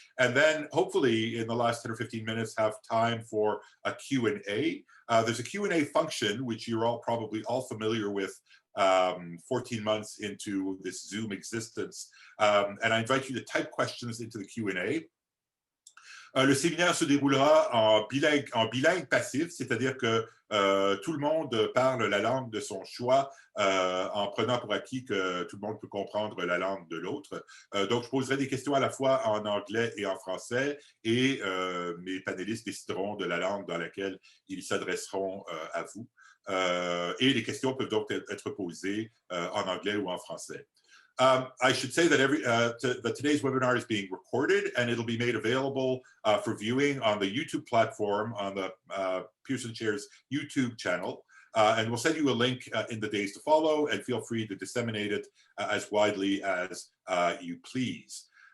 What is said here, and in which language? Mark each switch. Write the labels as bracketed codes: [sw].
[en] And then hopefully in the last 10 or 15 minutes have time for a Q&A. There's a Q&A function, which you're all probably all familiar with 14 months into this Zoom existence. And I invite you to type questions into the Q&A. [fr] Le séminaire se déroulera en bilingue passif, c'est-à-dire que tout le monde parle la langue de son choix en prenant pour acquis que tout le monde peut comprendre la langue de l'autre. Donc, je poserai des questions à la fois en anglais et en français et mes panélistes décideront de la langue dans laquelle ils s'adresseront à vous. Et les questions peuvent donc être posées en anglais ou en français. [en] I should say that that today's webinar is being recorded and it'll be made available for viewing on the YouTube platform on the Pearson Chair's YouTube channel. And we'll send you a link in the days to follow and feel free to disseminate it as widely as you please.